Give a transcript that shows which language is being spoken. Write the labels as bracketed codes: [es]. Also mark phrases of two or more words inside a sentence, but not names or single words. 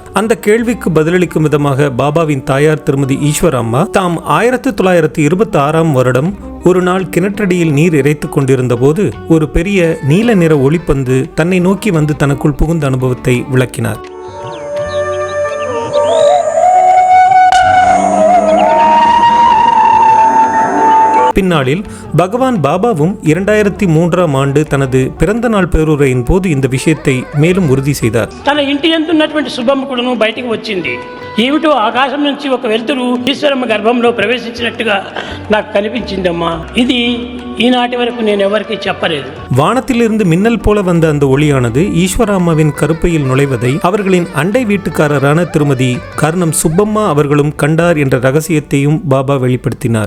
[ta] அந்த கேள்விக்கு பதிலளிக்கும் விதமாக பாபாவின் தாயார் திருமதி ஈஸ்வரம்மா தாம் 1926ஆம் வருடம் ஒரு நாள் கிணற்றடியில் நீர் இறைத்துக் கொண்டிருந்த போது ஒரு பெரிய நீல நிற ஒளிப்பந்து தன்னை நோக்கி வந்து தனக்குள் புகுந்த அனுபவத்தை விளக்கினார். பின்னாளில் பகவான் பாபாவும் 2003ஆம் ஆண்டு தனது பிறந்த நாள் பேருரையின் போது இந்த விஷயத்தை மேலும் உறுதி செய்தார். [te] తన ఇంటి ఎంతున్నటువంటి శుభమ్మ కూడాను బయటికి వచ్చింది. ఏమిటో ఆకాశం నుంచి ఒక వెలుతురు ఈశ్వరమ్మ గర్భంలో ప్రవేశించినట్టుగా నాకు కనిపించిందమ్మా. ఇది ఈనాటి వరకు నేను ఎవరికి చెప్పలేదు. [ta] வானத்திலிருந்து மின்னல் போல வந்த அந்த ஒளியானது ஈஸ்வராம்மாவின் கருப்பையில் நுழைவதை அவர்களின் அண்டை வீட்டுக்காரரான திருமதி கர்ணம் சுப்பம்மா அவர்களும் கண்டார் என்ற ரகசியத்தையும் பாபா வெளிப்படுத்தினார்.